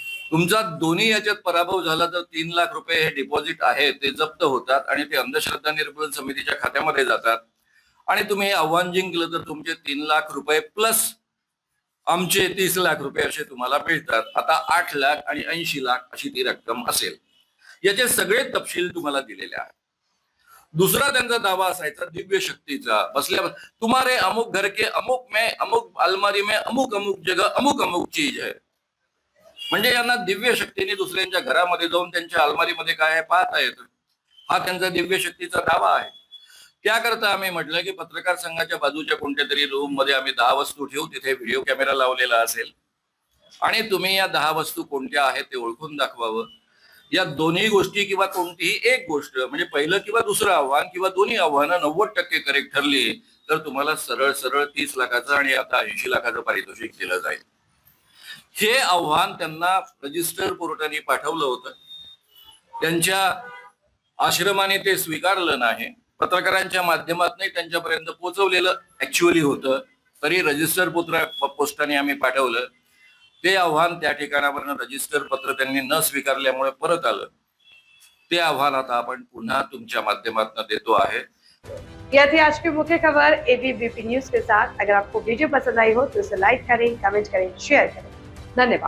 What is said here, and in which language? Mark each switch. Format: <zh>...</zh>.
<mr>तुमचा दोन्ही याच्यात पराभव झाला तर 3 लाख रुपये हे डिपॉझिट आहे ते जप्त होतात आणि ते अंधश्रद्धा निर्मूलन समितीच्या खात्यामध्ये जातात आणि तुम्ही हे आव्हान जिंकलं तर तुमचे 3 लाख रुपये प्लस आमचे 30 लाख रुपये असे तुम्हाला मिळतात. आता 8 लाख आणि 80 लाख अशी ती रक्कम असेल. याचे सगळे तपशील तुम्हाला दिलेले आहेत. दुसरा त्यांचा दावा असायचा दिव्य शक्तीचा. बसल्या</mr> <hi>तुम्हारे अमुक घर के अमुक में, अमुक अलमारी में, अमुक अमुक जगह अमुक अमुक चीज है.</hi> <mr>म्हणजे यांना दिव्य शक्तीने दुसऱ्यांच्या घरामध्ये जाऊन त्यांच्या अलमारीमध्ये काय आहे पाहता येतं. हा त्यांचा दिव्य शक्तीचा दावा आहे. त्याकरता आम्ही म्हटलं की पत्रकार संघाच्या बाजूच्या कोणत्या तरी रूम मध्ये आम्ही 10 वस्तू ठेवू, तिथे व्हिडिओ कॅमेरा लावलेला असेल आणि तुम्ही या 10 वस्तू कोणत्या आहेत ते ओळखून दाखवावं. या दोन्ही गोष्टी किंवा कोणतीही एक गोष्ट म्हणजे पहिलं किंवा दुसरं आव्हान किंवा दोन्ही आव्हानं 90% करेक्ट ठरली तर तुम्हाला सरळ सरळ 30 लाखाचं आणि आता 80 लाखाचं पारितोषिक दिलं जाईल. हे आव्हान त्यांना रजिस्टर कोर्टाने पाठवलं होतं. त्यांच्या आश्रमाने ते स्वीकारलं नाही. पत्रकारांच्या माध्यमातून त्यांच्यापर्यंत पोहोचवलेलं ऍक्च्युअली होतं तरी रजिस्टर पोस्टाने आम्ही पाठवलं. ते आव्हान त्या ठिकाणावरनं रजिस्टर पत्र त्यांनी न स्वीकारल्यामुळे परत आलं. ते आव्हान आता आपण पुन्हा तुमच्या माध्यमातून देतो आहे.</mr> <hi>यह थी आज की मुख्य खबर एबीपी न्यूज के साथ। अगर आपको वीडियो पसंद आई हो तो इसे लाइक करें, कमेंट करें, शेयर करें। धन्यवाद।</hi>